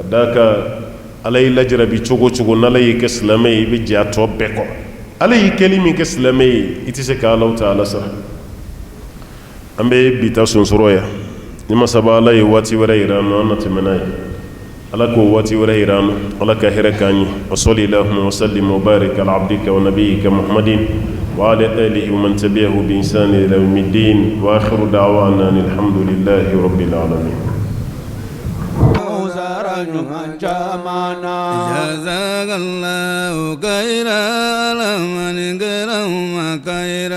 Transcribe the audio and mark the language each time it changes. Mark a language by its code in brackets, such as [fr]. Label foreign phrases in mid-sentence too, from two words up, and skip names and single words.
[bm] d'a kan ala y'i lajarabi cogo o cogo n'ala y'i kɛ silamɛ ye i bɛ jɛ a tɔ bɛɛ kɔ ala y'i kɛli min kɛ silamɛ ye i tɛ se ka alaw ta ala sara an bɛ bi ta sonsɔrɔ yan ni masaba ala ye waati wɛrɛ yira an na an na tɛmɛ n'a ye ala k'o waati wɛrɛ yira an na ala ka hɛrɛ k'an ye [ar] وصل اللهم وسلم وبارك على عبدك ونبيك محمد وعلى آله ومن تبعه بإحسان إلى يوم الدين وآخر دعوانا الحمد لله رب العالمين جزاك الله خيرا لمن كرم خيرا